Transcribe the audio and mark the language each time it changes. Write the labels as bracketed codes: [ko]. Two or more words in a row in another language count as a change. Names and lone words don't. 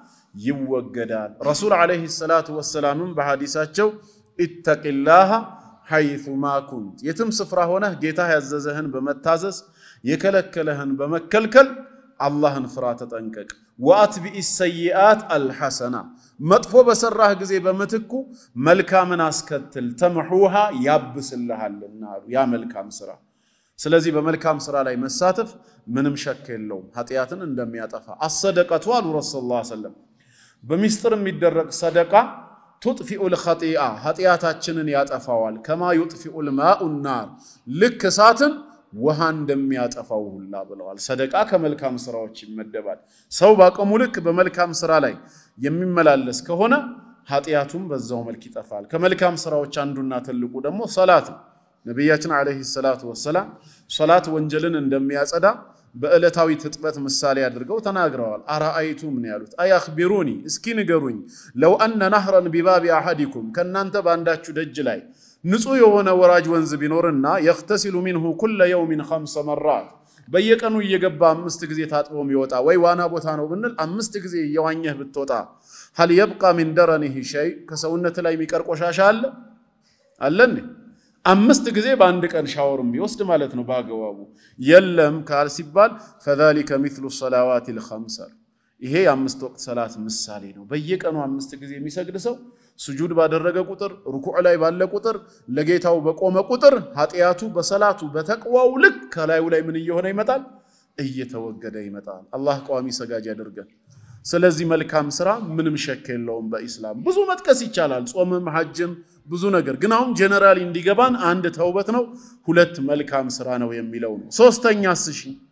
[am] ይወገዳል ረሱል [ar] عليه الصلاة والسلام [am] በሐዲሳቸው [ar] اتق الله حيثما كنت [am] የትም ስፍራ ሆነ ጌታ ያዘዘህን በመታዘዝ የከለከለህን በመከልከል አላህን ፍራ ተጠንቀቅ [ar] وأتبع السيئة الحسنة [am] መጥፎ በሰራህ ጊዜ በመትኩ መልካምን አስከትል ተምሁሃ ያብስልሃልና ያ መልካም ስራ ስለዚህ በመልካም ስራ ላይ መሳተፍ ምንም ሸክ የለውም ኃጢያትን እንደሚያጠፋ አሰደቀቱ አሉ [ar] رسول الله صلى الله عليه وسلم [am] በሚስጥር የሚደረግ ሰደቃ [ar] تطفئ الخطيئة [am] ኃጢያታችንን ያጠፋዋል [ar] كما يطفئ الماء النار [am] ልክ እሳትን ውሃ እንደሚያጠፋው ሁላ ብለዋል ሰደቃ ከመልካም ስራዎች ይመደባል ሰው ባቀሙ ልክ በመልካም ስራ ላይ የሚመላለስ ከሆነ ኃጢያቱም በዛው መልክ ይጠፋል ከመልካም ስራዎች አንዱና ትልቁ ደግሞ ሶላት ነብያችን [ar] عليه الصلاة والسلام [am] ሶላት ወንጀልን እንደሚያጸዳ በእለታዊ ትጥበት ምሳሌ አድርገው ተናግረዋል አራአይቱ ምን ያሉት አያخبሩኒ እስኪ ንገሩኝ [ar] لو أن نهرا بباب أحدكم [am] ከናንተ ባንዳችሁ ደጅ ላይ ንጹህ የሆነ ወራጅ ወንዝ ቢኖርና [ar] يغتسل منه كل يوم 5 مرات [am] በየቀኑ እየገባ 5 ጊዜ ታጥቦ የሚወጣ ወይ ዋና ቦታ ነው ብንል 5 ጊዜ እየዋኘህ ብትወጣ [ar] هل يبقى من درنه شيء [am] ከሰውነት ላይ የሚቀር ቆሻሻ አለ እንዴ 5 ጊዜ በአንድ ቀን ሻወርም ቢወስድ ማለት ነው ባገዋቡ የለም ካል ሲባል [ar] فذلك مثل الصلوات الخمس [am] ይሄ የአምስት ወቅት ሰላት ምሳሌ ነው በየቀኑ 5 ጊዜ የሚሰግድ ሰው ስጁድ ባደረገ ቁጥር ሩኩዕ ላይ ባለ ቁጥር ለጌታው በቆመ ቁጥር ኃጢያቱ በሰላቱ በተቅዋው ልክ ከላዩ ላይ ምን እየሆነ ይመጣል እየተወገደ ይመጣል አላህ ቋሚ ሰጋጅ ያደርገን ስለዚህ መልካም ስራ ምንም ሸክ የለውም በእስላም ብዙ መጥቀስ ይቻላል ጾምም ሐጅም ብዙ ነገር ግን አሁን ጀነራሊ እንዲገባን አንድ ተውበት ነው ሁለት መልካም ስራ ነው የሚለው ነው ሶስተኛስ እሺ